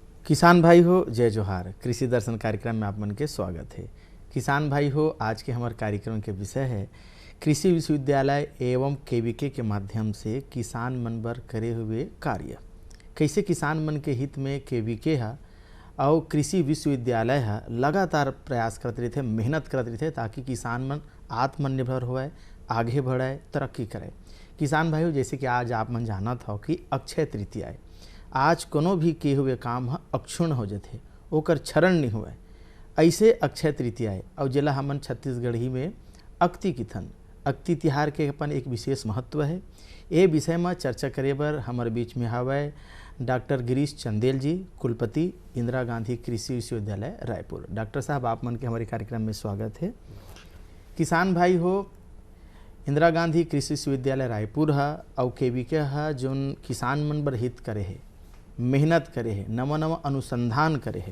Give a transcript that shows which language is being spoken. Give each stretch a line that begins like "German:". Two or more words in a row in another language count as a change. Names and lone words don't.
Chhattisgarhi: किसान भाई हो, जय जोहार। कृषि दर्शन कार्यक्रम में आप मन के स्वागत है। किसान भाई हो, आज के हमारे कार्यक्रम के विषय है कृषि विश्वविद्यालय एवं केवीके के माध्यम से किसान मन बर करे हुए कार्य। कैसे किसान मन के हित में केवीके है और कृषि विश्वविद्यालय है लगातार प्रयास करते रहते, मेहनत करते रहते ताकि किसान मन आत्मनिर्भर होए, आगे बढ़े, तरक्की करे। किसान भाई हो, जैसे कि आज आप मन जानत हो कि अक्षय तृतीया है। आज कोनो भी किए हुए काम अक्षुण्ण हो जाते, ओकर क्षरण नहीं हुए, ऐसे अक्षय तृतीया है। और जिला हमन छत्तीसगढ़ी में अक्ति किथन अक्ति तिहार के अपन एक विशेष महत्व है। ये विषय में चर्चा करे बर हमारे बीच में हवै डॉक्टर गिरीश चंदेल जी, कुलपति इंदिरा गांधी कृषि विश्वविद्यालय रायपुर। डॉक्टर साहब, आप मन के हमारे कार्यक्रम में स्वागत है। किसान भाई हो, इंदिरा गांधी कृषि विश्वविद्यालय रायपुर है और केवीके है जोन किसान मन बर हित करे है, मेहनत करे है, नवा नवा अनुसंधान करे है।